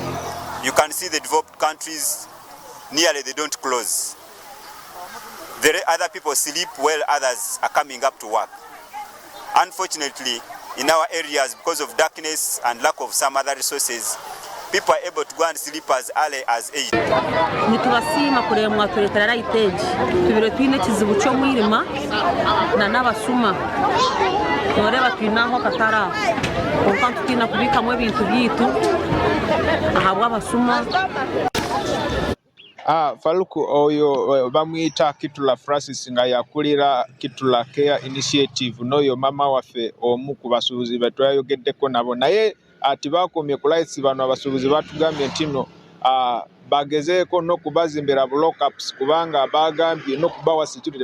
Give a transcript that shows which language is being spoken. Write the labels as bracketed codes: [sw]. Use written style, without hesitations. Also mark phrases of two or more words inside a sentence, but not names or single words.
[en] You can see the developed countries, nearly they don't close. Other people sleep while others are coming up to work. Unfortunately, in our areas, because of darkness and lack of some other resources, people are able to go and sleep as early as 8. [nyn] Nitubasima kureba mwatuletera lightage tubire twine kizibu cyo mwirima na nabasuma noreba twinaho katara konka tutina kubikamwe ibintu byitu ahabwa abasuma. [lg] Faluku oyo bamuyita Kitula Francis nga yakulira Kitula Care Initiative n'oyo mama waffe omu ku basuubuzi be twayogeddeko nabo naye tibakomye ku lights. Bano abasuubuzi batugambye ntino bagezeeko n'okubazimbira block-ups kubanga bagambye n'okubawa security.